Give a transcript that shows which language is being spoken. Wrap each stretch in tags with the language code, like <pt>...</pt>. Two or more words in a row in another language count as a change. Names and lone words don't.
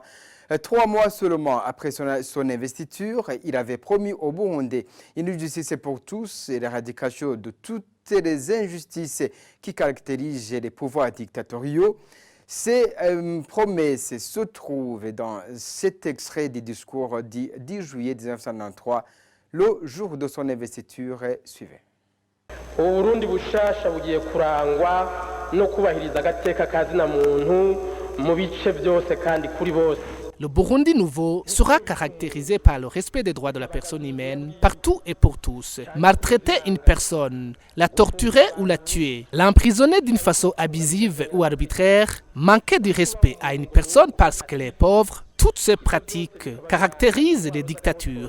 <fr>3 mois seulement après son investiture, il avait promis au Burundi une justice pour tous et l'éradication de toutes les injustices qui caractérisent les pouvoirs dictatoriaux. Ces promesses se trouvent dans cet extrait du discours du 10 juillet 1993, le jour de son investiture suivait.</fr> <rn>Uburundi bushasha bugiye kurangwa no kubahiriza agateka kazina muntu mu bice byose kandi kuri bose.</rn> <fr>Le Burundi nouveau sera caractérisé par le respect des droits de la personne humaine partout et pour tous. Maltraiter une personne, la torturer ou la tuer, l'emprisonner d'une façon abusive ou arbitraire, manquer du respect à une personne parce qu'elle est pauvre, toutes ces pratiques caractérisent les dictatures.</fr>